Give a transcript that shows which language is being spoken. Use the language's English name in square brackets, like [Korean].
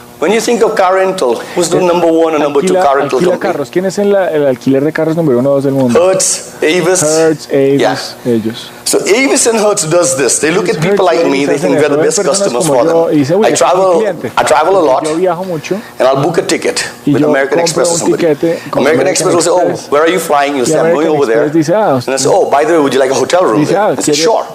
[English] When you think of car rental, who's the number one and number two car rental company? [Spanish] Carros. ¿Quién es el alquiler de carros número 1 o 2 del mundo? [English] Hertz, Avis. [Spanish] Ellos. [English] So Avis and Hertz does this. They look at people like me. They think we're the best customers for them. I travel a lot, and I'll book a ticket with American Express or somebody. American Express will say, "Oh, where are you flying?" You'll say, "I'm going over there." And I say, "Oh, by the way, would you like a hotel room?" I say, "Sure."